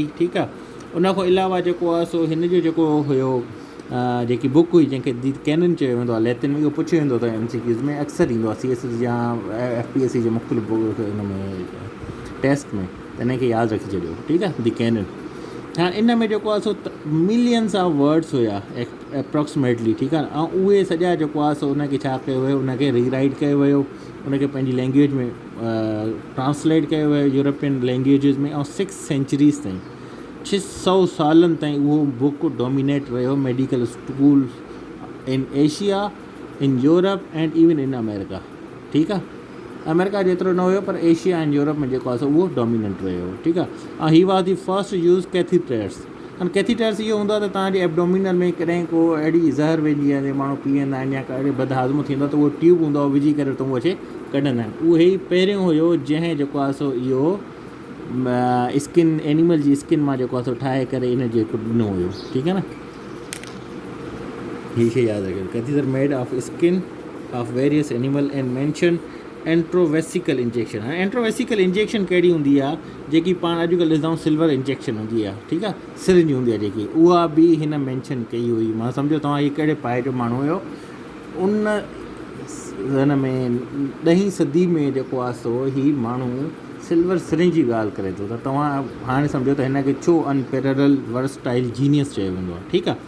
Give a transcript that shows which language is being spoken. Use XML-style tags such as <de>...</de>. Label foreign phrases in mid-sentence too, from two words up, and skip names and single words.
<sd>ठीकु आहे, उन खां अलावा जेको आहे सो हिन जो जेको हुयो जेकी बुक हुई जंहिंखे दी कैनन चयो वेंदो आहे लैटिन में, इहो पुछियो वेंदो आहे MCQs में, अक्सर ईंदो आहे CS या FPSC जे मुख़्तलिफ़ हिन में टेस्ट में, त हिन खे यादि रखी छॾियो। ठीकु आहे, दी कैनन। हाणे इन में जेको आहे सो</sd> <en>millions of words</en> <sd>हुया एप्रोक्सीमेटली, ठीकु आहे, ऐं उहे सॼा जेको आहे सो उनखे छा कयो वियो, उनखे रीराइट कयो वियो, उनखे पंहिंजी लैंग्वेज में ट्रांसलेट कयो वियो</sd> <en>European languages</en> <sd>में, ऐं 6 सेंचुरीज़ ताईं 600 सालनि ताईं उहो बुक डोमिनेट रहियो</sd> <en>medical school in Asia, in Europe and even in America,</en> <sd>ठीकु आहे। अमेरिका जेतिरो न हुयो पर एशिया एंड यूरोप में जेको आहे सो उहो डोमिनेंट रहियो, ठीकु आहे।</sd> <en>ऐं he was the first use catheters.</en> <sd>हाणे कैथीटर्स इहो हूंदो आहे त तव्हांजे एब्डोमिनल में कॾहिं को अहिड़ी ज़हर वेंदी आहे माण्हू पीअंदा आहिनि या कॾहिं बदहाज़मो थींदो आहे त उहो ट्यूब हूंदो आहे विझी करे त उहो अचे कढंदा आहिनि। उहे ई पहिरियों हुयो जंहिं जेको आहे सो इहो स्किन एनिमल जी स्किन मां जेको आहे सो ठाहे करे इन जेको ॾिनो हुयो, ठीकु आहे न। हीअ शइ यादि रखियो,</sd> <en>catheter made of skin of various animal and mention intravesical injection.</en> <sd>हाणे</sd> <en>intravesical injection</en> <sd>कहिड़ी हूंदी आहे, जेकी पाण अॼुकल्ह ॾिसंदा आहियूं</sd> <en>silver injection</en> <sd>हूंदी आहे, ठीकु आहे, सिरिंज हूंदी आहे जेकी, उहा बि हिन मेंशन कई हुई। मां सम्झो तव्हां हीअ कहिड़े पाए जो माण्हू हुयो, उन हिन में 10वीं सदी में जेको आहे सो ही माण्हू</sd> <en>silver syringe</en> <sd>जी ॻाल्हि करे थो, त तव्हां हाणे सम्झो त हिन खे छो</sd> <en>unparalleled versatile genius</en> <sd>चयो वेंदो आहे, ठीकु आहे।</sd>